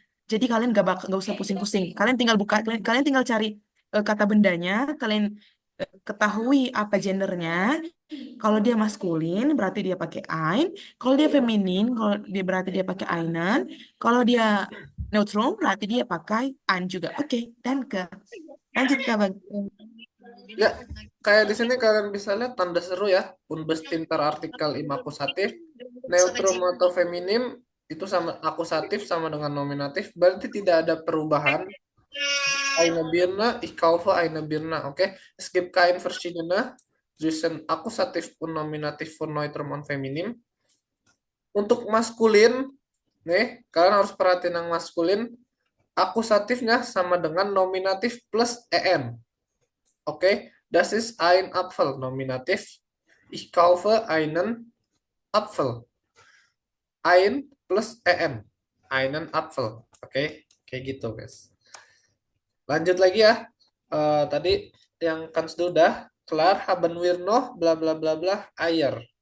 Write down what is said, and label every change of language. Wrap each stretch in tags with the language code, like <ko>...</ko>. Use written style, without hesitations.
<id>Jadi kalian gak usah pusing-pusing. Kalian tinggal buka, kalian tinggal cari kata bendanya, kalian ketahui apa gendernya. Kalau dia maskulin berarti dia pakai ein. Kalau dia feminin, kalau dia berarti dia pakai einen. Kalau dia neutral berarti dia pakai ein juga. Oke, dan ke lanjut ke Bang. Ya, kayak di sini kalian bisa lihat tanda seru ya.</id> <de>Unbestimmter artikel im akusatif.</de> <id>Neutrum atau feminim itu sama akusatif sama dengan nominatif. Berarti tidak ada perubahan.</id> <de>Eine Birne, ich kaufe eine Birne. Oke. Es gibt kein verschiedene zwischen akusatif und nominatif von Neutrum und Feminim.</de> <id>Untuk maskulin, nih, kalian harus perhatiin yang maskulin. Akusatifnya sama dengan nominatif plus en.</id> <de>Oke, das ist ein Apfel, nominatif. Ich kaufe einen Apfel. Ein plus en. Einen Apfel.</de> <id>Oke, kayak gitu, guys. Lanjut lagi ya. Tadi yang kan sudah kelar.</id> <de>Haben wir noch bla bla bla bla Eier.</de>